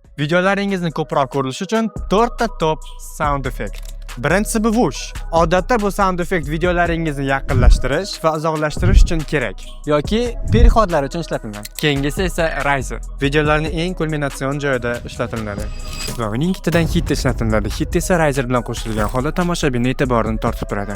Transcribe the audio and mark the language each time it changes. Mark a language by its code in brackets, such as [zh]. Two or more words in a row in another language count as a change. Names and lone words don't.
[uz] Videolaringizni ko'proq ko'rish uchun 4 ta [en] top sound effect. [uz] Birinchisi bu whoosh. Odatda bu [en] sound effect [uz] videolaringizni yaqinlashtirish va uzoqlashtirish uchun kerak. yoki perihodlar uchun ishlatilgan. Keyingisi esa riser. Videolarning eng kulminatsion joyida ishlatiladi. Va uning ketidan hit ishlatiladi. Hit esa riser bilan qo'shilgan holda tomoshabinning e'tiborini tortib turadi.